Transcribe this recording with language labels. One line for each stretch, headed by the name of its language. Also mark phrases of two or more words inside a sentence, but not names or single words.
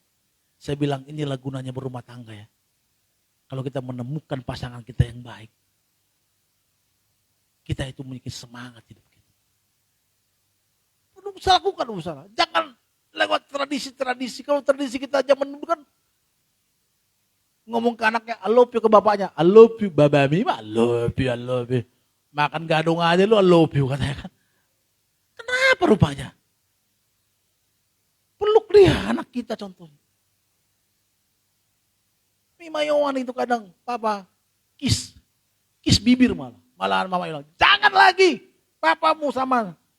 Indonesian: Saya bilang inilah gunanya berumah tangga ya. Kalau kita menemukan pasangan kita yang baik, kita itu memiliki semangat hidup kita. Perlu lakukan usaha. Jangan lewat tradisi-tradisi. Kalau tradisi kita zaman dulu kan ngomong ke anaknya,
English: I love you,
Indonesian: ke bapaknya,
English: I love you, babami, I love you.
Indonesian: Makan gadung aja lu,
English: I love you
Indonesian: katanya kan. Kenapa rupanya? Peluk dia anak kita contohnya. Mima Yohan itu kadang, papa, kiss bibir malah. Malahan mama bilang, jangan lagi papamu sama.